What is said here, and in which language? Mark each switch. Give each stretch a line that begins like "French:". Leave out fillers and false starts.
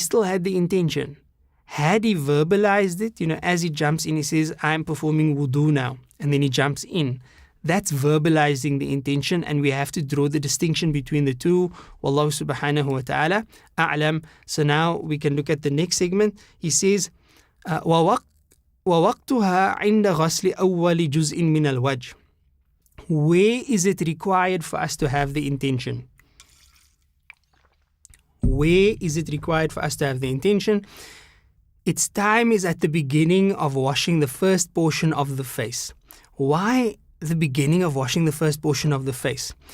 English: He still had the intention. Had he verbalized it, as he jumps in, he says, I'm performing wudu now, and then he jumps in. That's verbalizing the intention, and we have to draw the distinction between the two. Wallahu subhanahu wa ta'ala a'lam. So now we can look at the next segment.
Arabic: He says, وَوَقْتُهَا عِنْدَ غَسْلِ أَوَّلِ جُزْءٍ مِنَ الْوَجْهِ.
English: Where is it required for us to have the intention? Where is it required for us to have the intention? Its time is at the beginning of washing the first portion of the face. Why the beginning of washing the first portion of the face?